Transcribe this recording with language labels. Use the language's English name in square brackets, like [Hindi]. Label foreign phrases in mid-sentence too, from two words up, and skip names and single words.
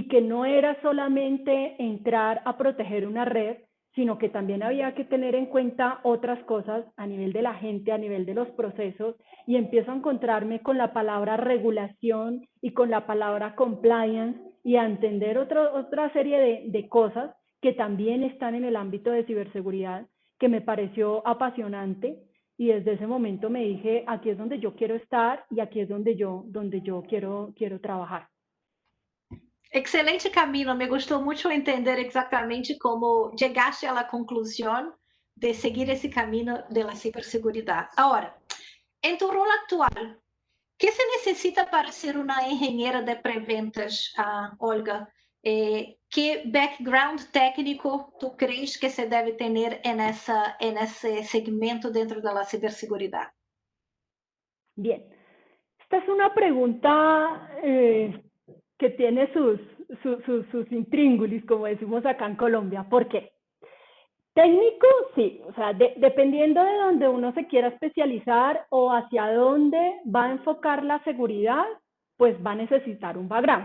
[Spanish] que no era solamente entrar a proteger una red, sino que también había que tener en cuenta otras cosas a nivel de la gente, a nivel de los procesos, y empiezo a encontrarme con la palabra regulación y con la palabra compliance y a entender otra serie de cosas que también están en el ámbito de ciberseguridad, que me pareció apasionante, y desde ese momento me dije, aquí es donde yo quiero estar y aquí es donde yo quiero trabajar. Excelente, Camila. [Portuguese] Me gostou muito entender exatamente como chegaste à conclusão de seguir esse caminho da ciberseguridade. Agora, em [Spanish] tu rol [Portuguese] atual, que se necessita para ser uma engenheira de preventas, Olga? Que background técnico [Spanish] tu crees [Portuguese] que se deve ter nesse segmento dentro da ciberseguridade? Bien, esta es una pregunta que tiene sus intríngulis, como decimos acá en Colombia. ¿Por qué? Técnico, sí, o sea, dependiendo de dónde uno se quiera especializar o hacia dónde va a enfocar la seguridad, pues va a necesitar un background.